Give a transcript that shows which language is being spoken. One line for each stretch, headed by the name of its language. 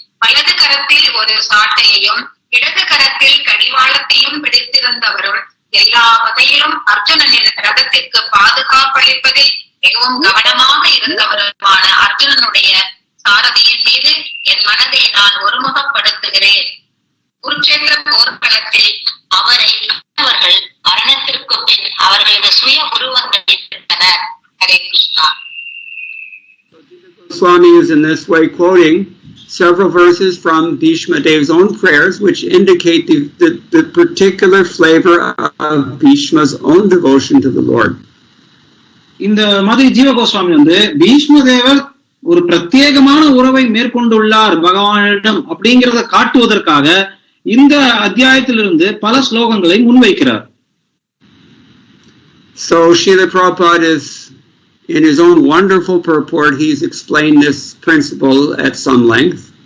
Tamil: வலது கரத்தில் ஒரு சாட்டையையும் இடது கரத்தில் கடிவாளத்தையும் பிடித்திருந்தவரும் எல்லா வகையிலும் அர்ஜுனனின் ரதத்திற்கு பாதுகாப்பளிப்பதில் மிகவும் கவனமாக இருந்தவருமான அர்ஜுனனுடைய சாரதியின் மீது என் மனதை நான் ஒருமுகப்படுத்துகிறேன். குருட்சேத்திர போர்க்களத்தில் அவரை அவர்கள் மரணத்திற்கு பின் அவர்களது சுய உருவங்களை பெற்றனர். Hare Krishna.
English: Swami is in this way quoting several verses from Bhishma Dev's own prayers, which indicate the particular flavor of Bhishma's own devotion to the Lord.
Tamil: இந்த மாதிரி ஜீவ கோஸ்வாமி பீஷ்ம தேவர் ஒரு பிரத்யேகமான உறவை மேற்கொண்டுள்ளார் பகவானிடம் அப்படிங்கிறத காட்டுவதற்காக இந்த அத்தியாயத்திலிருந்து பல ஸ்லோகங்களை முன்வைக்கிறார்.
English: So Srila Prabhupada is, in his own wonderful purport, he's explained this principle at some length.